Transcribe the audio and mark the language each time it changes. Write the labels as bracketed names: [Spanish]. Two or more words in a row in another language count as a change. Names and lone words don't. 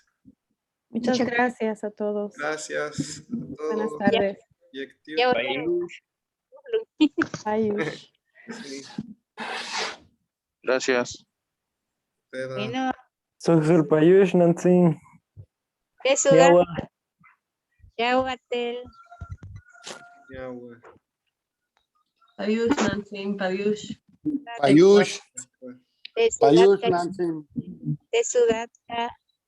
[Spanish] Muchas gracias a todos. Gracias a todos. Buenas tardes. Ayush. Sí. Gracias. Bueno, Soy Payush, Nancy. eso Yawa. Yahuatel. Yawa. Payush, Nancy, Payush. Payush. De Payush, Sudaca. Nancy. De Sudaca.